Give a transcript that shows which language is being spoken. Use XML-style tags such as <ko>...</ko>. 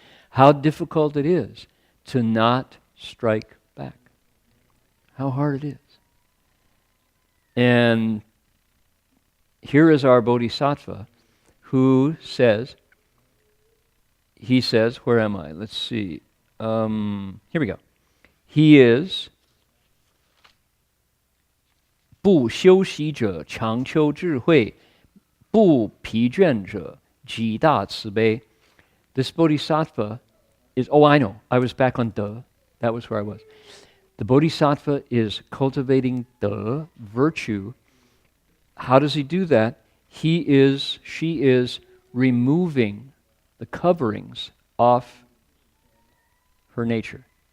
<en>How difficult it is to not strike back. How hard it is. And here is our bodhisattva who says, where am I? Let's see. Here we go. He is</en> <zh>不修习者常求智慧，不疲倦者极大慈悲.</zh> <en>This bodhisattva is, I know, I was back on the, that was where I was. The bodhisattva is cultivating the virtue. How does he do that? She is removing the coverings off her nature.</en>